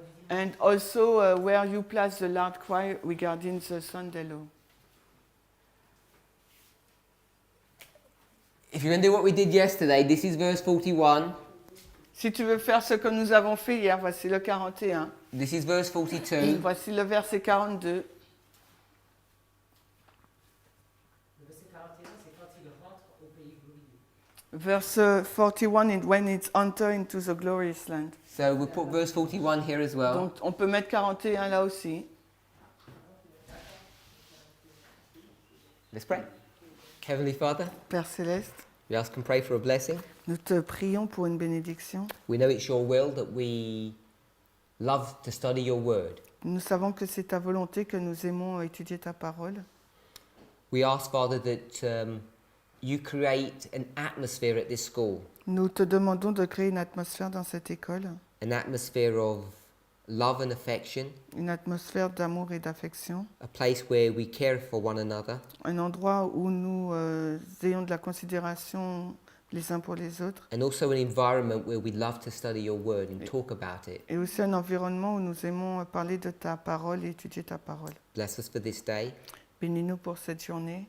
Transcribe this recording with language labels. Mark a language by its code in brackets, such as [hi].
[en] And also where you place the loud cry regarding the Sunday law. If you want to do what we did yesterday, this is verse 41. [fr] Si tu veux faire ce que nous avons fait hier, voici le 41. [en] This is verse 42. [fr] Voici le verset 42. Le verset 41, c'est quand il rentre au pays glorieux. [en] Verse 41 is when it's enter into the glorious land. So we'll put verse 41 here as well. [fr] Donc on peut mettre 41 là aussi. [en] Let's pray. Heavenly Father, [fr] Père céleste, [en] we ask and pray for a blessing. [fr] nous te prions pour une bénédiction. [en] We know it's your will that we love to study your word. [fr] Nous savons que c'est ta volonté que nous aimons étudier ta parole. [en] We ask, Father, that you create an atmosphere at this school, [fr] Nous te demandons de créer une atmosphère dans cette école, [en] an atmosphere of love and affection, [fr] une atmosphère d'amour et d'affection, [en] a place where we care for one another, [fr] un endroit où nous ayons de la considération les uns pour les autres. [en] And also an environment where we love to study your word and talk about it. [fr] Et aussi un environnement où nous aimons parler de ta parole et étudier ta parole. [en] Bless us for this day. [fr] Bénis-nous pour cette journée.